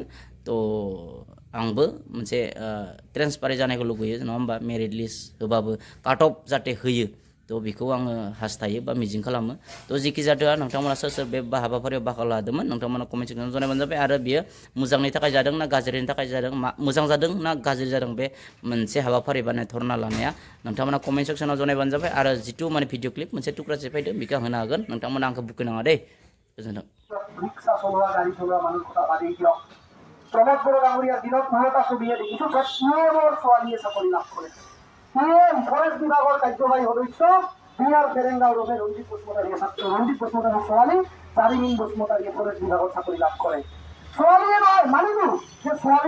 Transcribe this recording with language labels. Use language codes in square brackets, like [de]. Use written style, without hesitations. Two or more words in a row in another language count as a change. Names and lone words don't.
[brx] तो आंबो मोनसे ट्रान्सपारेन्ट जानायखौ लुगैयो नङा होमबा [en] merit list [brx] होबाबो [en] cut off [brx] जाहाथे होयो तो बेखौ आङो हास्थायो बा मिजिं खालामो तो जेखि जादों नोंथांमोना सोर बे हाबाफारियाव बाहागो लादोंमोन नोंथांमोना [en] comment section [brx] जनायबानो जाबाय आरो बियो मोजांनि थाखाय जादों ना गाज्रिनि थाखाय जादों मोजां जादों ना गाज्रि जादों बे मोनसे हाबाफारि बा धर्ना लानाया नोंथांमोना [en] comment section [brx] जनायबानो जाबाय आरो जितु माने [en] video clip [brx] मोनसे टुक्रासे फैदों बेखौ आं होनो हागोन नोंथांमोना आंखौ बुखिनाङा दे गोजोन्थों [as] রিক্সা চলোৱা গাড়ী চলোৱা মানুহৰ কথা বাদেই দিয়ক প্ৰমোদ বড়ো ডাঙৰীয়াৰ দিনত এটা ছবিয়ে দেখিছো পিয়নৰ ছোৱালীয়ে চাকৰি লাভ কৰে ফৰেষ্ট বিভাগৰ কাৰ্যবাহী সদস্য বিয়াৰ ফেৰেংগাঁও ৰোডে ৰঞ্জিত বসুমতাৰীৰ ছোৱালী চাৰিমিন বসুমতাৰীয়ে ফৰেষ্ট বিভাগত চাকৰি লাভ কৰে ছোৱালীয়ে নহয় মানিলো যে ছোৱালীৰ